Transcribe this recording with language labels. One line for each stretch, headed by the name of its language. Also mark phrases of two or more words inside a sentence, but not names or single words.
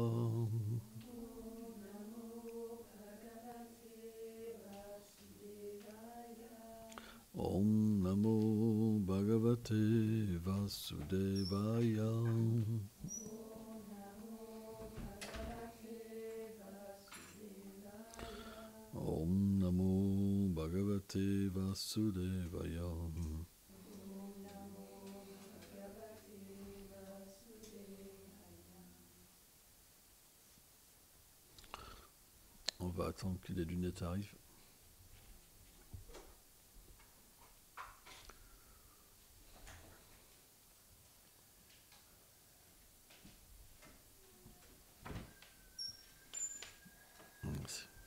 Sanskrit: ॐ नमो भगवते वासुदेवाय. ॐ नमो भगवते वासुदेवाय.
French: On va attendre que les lunettes arrivent. Merci.